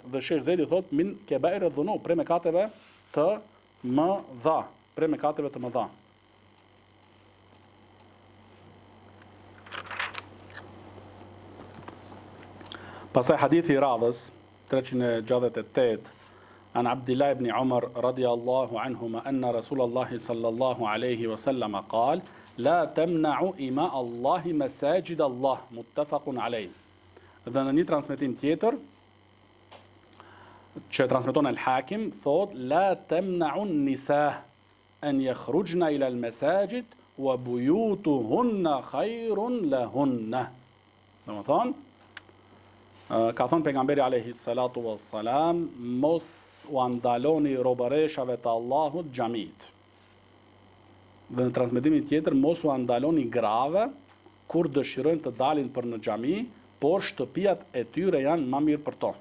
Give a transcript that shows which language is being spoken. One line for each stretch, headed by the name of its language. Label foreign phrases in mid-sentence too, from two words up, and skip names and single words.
Albanian: Dhe Sheikh Zedi thot
Arabic: من كبائر الذنوب,
Albanian: prej mëkateve të mëdha, prej mëkateve të mëdha. Pastaj hadithi i radhës
Arabic: 368 عن عبد الله بن عمر رضي الله عنهما أن رسول الله صلى الله عليه وسلم قال لا تمنعوا إماء الله مساجد الله متفق عليه.
Albanian: Dhe në një transmetim tjetër që transmeton al-Hakim thot
Arabic: لا تمنعوا النساء أن يخرجن إلى المساجد و بيوتهن خير لهن.
Albanian: Domethënë ka thënë pejgamberi
Arabic: عليه الصلاة والسلام
Albanian: mos u andaloni robëreshave të Allahut xhamit. Dhe në transmetimin tjetër mos u andaloni grave kur dëshirojnë të dalin për në xhami, por shtëpiat e tyre janë më mirë për to.